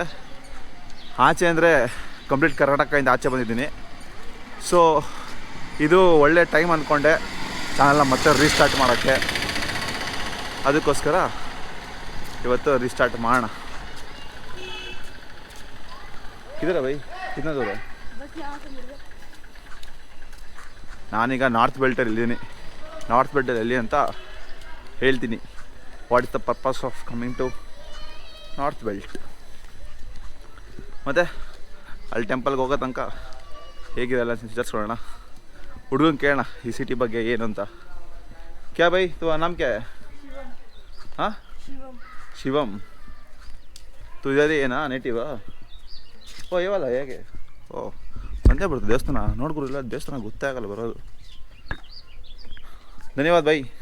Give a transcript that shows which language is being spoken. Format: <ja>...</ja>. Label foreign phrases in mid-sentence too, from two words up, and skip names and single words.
<kn>ಆಚೆ ಅಂದರೆ ಕಂಪ್ಲೀಟ್ ಕರ್ನಾಟಕದಿಂದ ಆಚೆ ಬಂದಿದ್ದೀನಿ. ಸೊ ಇದು ಒಳ್ಳೆ ಟೈಮ್ ಅಂದ್ಕೊಂಡೆ ಚಾನಲ್ನ ಮತ್ತೆ ರೀಸ್ಟಾರ್ಟ್ ಮಾಡೋಕ್ಕೆ. ಅದಕ್ಕೋಸ್ಕರ ಇವತ್ತು ರೀಸ್ಟಾರ್ಟ್ ಮಾಡೋಣ. ಇದ್ದೀರಾ ಬೈ?</kn> <hi>कितना दूर है?</hi> <kn>ನಾನೀಗ ನಾರ್ತ್ ಬೆಲ್ಟಲ್ಲಿ ಇದ್ದೀನಿ. ನಾರ್ತ್ ಬೆಲ್ಟಲ್ಲಿ ಎಲ್ಲಿ ಅಂತ ಹೇಳ್ತೀನಿ.</kn> <en>What is the purpose of coming to North Belt.</en> <kn>ಮತ್ತು ಅಲ್ಲಿ ಟೆಂಪಲ್ಗೆ ಹೋಗೋ ತನಕ ಹೇಗಿದೆ ಎಲ್ಲ ವಿಚಾರಿಸ್ಕೊಳ್ಳೋಣ. ಹುಡುಗನ ಕೇಳೋಣ ಈ ಸಿಟಿ ಬಗ್ಗೆ ಏನು ಅಂತ.</kn> <hi>क्या भाई तू नाम क्या है?</hi> <kn>ಹಾಂ, ಶಿವಮ್. ತು ಇದೇ ಏನಾ ನೇಟಿವಾ? ಓ ಇವಲ್ಲ ಹೇಗೆ? ಓ ಒಂದೇ ಬರ್ತದೆ ದೇವಸ್ಥಾನ. ನೋಡ್ಗುರು ಇಲ್ಲ ದೇವಸ್ಥಾನ ಗೊತ್ತೇ ಆಗಲ್ಲ ಬರೋದು. ಧನ್ಯವಾದ ಬೈ.</kn>